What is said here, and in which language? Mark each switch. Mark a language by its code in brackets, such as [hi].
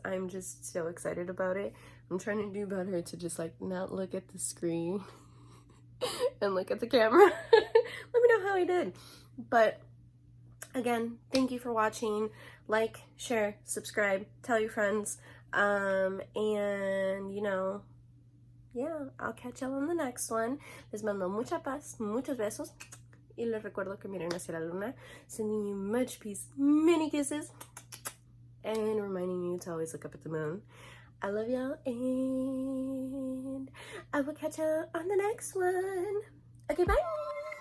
[en] I'm just so excited about it. I'm trying to do better to just like not look at the screen and look at the camera. Let me know how I did. But again, thank you for watching. Like, share, subscribe, tell your friends. And you know, yeah, I'll catch y'all on the next one. [es] Les mando mucha paz, muchos besos. Y les recuerdo que miren hacia la luna. [en] Sending you much peace, many kisses. And reminding you to always look up at the moon. I love y'all, and I will catch y'all on the next one. Okay, bye.